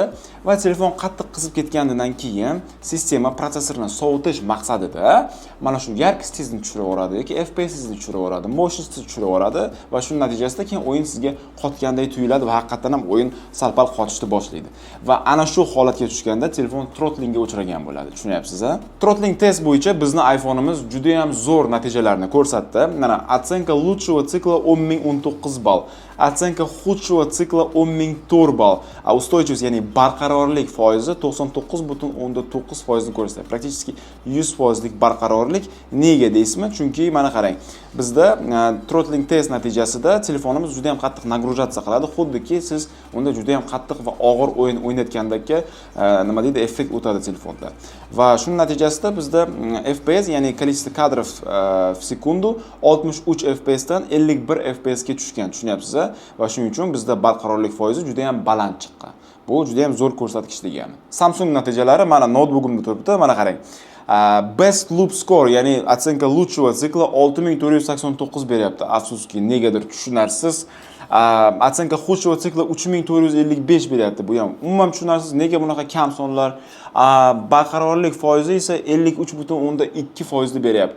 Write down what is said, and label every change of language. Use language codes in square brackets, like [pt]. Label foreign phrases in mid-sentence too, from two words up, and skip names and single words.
[uz] Va telefon qattiq qizib ketgandan keyin sistema protsessorini sovutish maqsadida mana shu yarkis tezlikni tushirib yuboradi yoki FPS-ni tushirib yuboradi, mощностьni tushirib yuboradi va shu natijasida keyin o'yin sizga qotganday tuyuladi va haqiqatan ham o'yin sal-pal qotishni boshlaydi. Va ana shu holatga tushganda telefon throtlingga uchragan bo'ladi, tushunyapsiz-a? Throttling test bo'yicha bizning iPhone'imiz juda ham zo'r natijalarni ko'rsatdi. [ru] Mana оценка лучшего цикла 10019 ball. Оценка худшего цикла 10004 ball. Устойчивость, [uz] ya'ni barqarorlik foizi 99.9% ni ko'rsatadi. Praktически 100% barqarorlik. Nega deysizmi? Chunki mana qarang, bizda throttling test natijasida telefonimiz juda ham qattiq nagruzatsiya qiladi, xuddiki siz unda juda ham qattiq va og'ir o'yin o'ynayotgandagi nima deydi, effekt o'tadi telefonda. Va shu natijasida bizda FPS, ya'ni [ru] количество кадров в секунду [uz] 63 FPS dan 51 FPS ga tushgan, tushunyapsiz-a? Va shuning uchun bizda barqarorlik foizi juda ham baland chiqqan. Bu juda ham zo'r ko'rsatkich degani. Samsung natijalari mana notebookimda turibdi. Mana qarang. [en] Best loop score, [ru] ya'ni оценка лучшего цикла 6489 beryapti. Afsuski, negadir tushunarsiz. Оценка худшего цикла 3455 beryapti. [uz] Bu ham umuman tushunarsiz. Nega bunaqa kam sonlar? Barqarorlik foizi esa 53.2% ni beryapti.